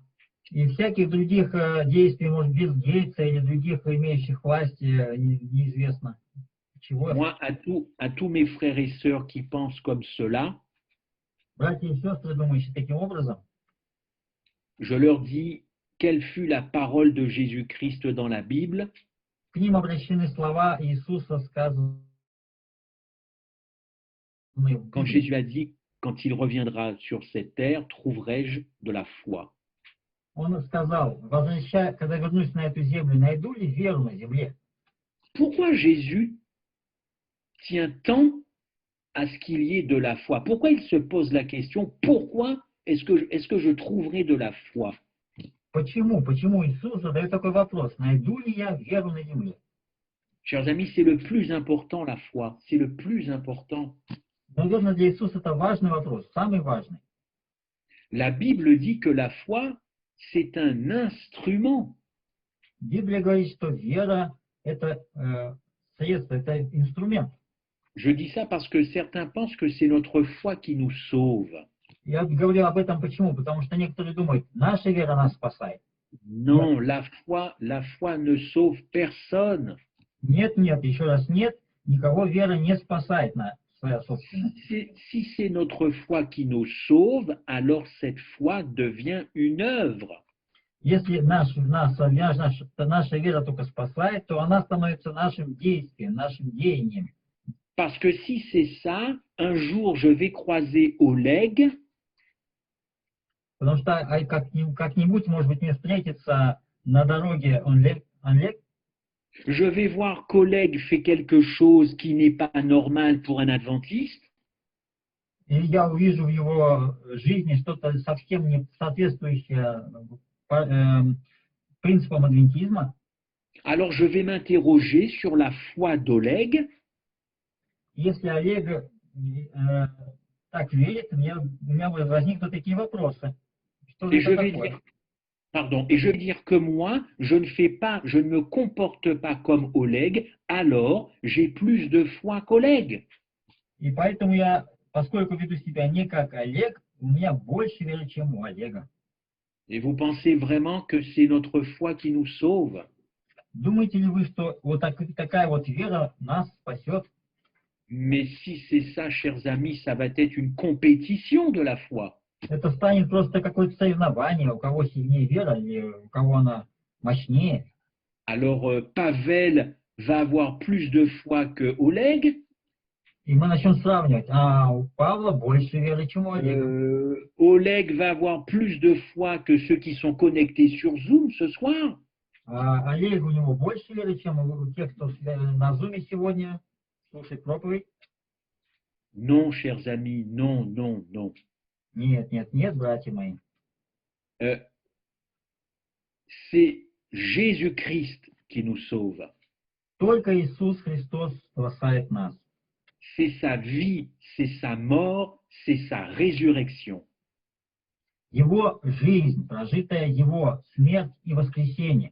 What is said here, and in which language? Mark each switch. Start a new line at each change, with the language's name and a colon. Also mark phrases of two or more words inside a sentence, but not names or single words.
Russian: И всяких других действий, может, Билл Гейтса или других имеющих власть, неизвестно чего.
French: Moi, à tous mes frères et sœurs qui pensent comme cela,
Russian: Братья и сестры, думающие таким образом,
French: je leur dis quelle fut la parole de Jésus-Christ dans la Bible.
Russian: к ним обращены слова Иисуса, сказанные в
French: Quand
Russian: Библии.
French: Jésus a dit, quand il reviendra sur cette terre, trouverai-je de la foi.
Russian: Он сказал, когда вернусь на эту землю, найду ли веру на земле?
French: Pourquoi Jésus tient tant à ce qu'il y ait de la foi? Pourquoi il se pose la question, pourquoi est-ce que je trouverai de la foi?
Russian: Почему Иисус задает такой вопрос, найду ли я веру на земле?
French: Chers amis, c'est le plus important, la foi. C'est le plus important.
Russian: Наверное, для Иисуса это важный вопрос, самый важный.
French: La Bible dit que la foi, c'est un instrument.
Russian: Библия говорит, что вера – это средство, это инструмент.
French: Je dis ça parce que certains pensent que c'est notre foi qui nous sauve.
Russian: Я говорю об этом почему? Потому что некоторые думают, наша вера нас спасает.
French: Non, la foi ne sauve personne.
Russian: Нет, еще раз нет, никого вера не спасает своя собственная.
French: Si c'est notre foi qui nous sauve, alors cette foi devient une œuvre.
Russian: Если наша вера только спасает, то она становится нашим действием, нашим деянием.
French: Parce que si c'est ça, un jour je vais croiser Oleg.
Russian: Потому что как-нибудь, может быть, мне встретится на дороге Олег.
French: Je vais voir qu'Oleg fait quelque chose qui n'est pas normal pour un adventiste.
Russian: И я увижу в его жизни что-то совсем не соответствующее принципам адвентизма.
French: Alors je vais m'interroger sur la foi d'Oleg.
Russian: Если Олег так верит, у меня возникнут такие вопросы. Что
French: Et
Russian: же это такое?
French: Et je vais dire que moi, je ne me comporte pas comme Oleg, alors j'ai plus de foi qu'Oleg.
Russian: И поэтому поскольку веду себя не как Олег, у меня больше веры, чем у Олега.
French: Et vous pensez vraiment que c'est notre foi qui nous sauve?
Russian: Думаете ли вы, что вот такая вот вера нас спасет?
French: Mais si c'est ça, chers amis, ça va être une compétition de la foi.
Russian: Это станет просто какое-то соревнование, у кого сильнее вера или у кого она мощнее.
French: Alors Pavel va avoir plus de foi que Oleg.
Russian: И мы начнем сравнивать. А у Павла больше веры, чем у Олега.
French: Oleg va avoir plus de foi que ceux qui sont connectés sur Zoom ce soir.
Russian: А Олег, у него больше веры, чем у тех, кто на Зуме сегодня слушает проповедь.
French: Non, chers amis, non, non, non.
Russian: Нет, братья мои.
French: c'est Jésus-Christ qui nous sauve.
Russian: Только Иисус Христос спасает нас.
French: C'est sa vie, c'est sa mort, c'est sa résurrection.
Russian: Его жизнь, прожитая Его смерть и воскресение.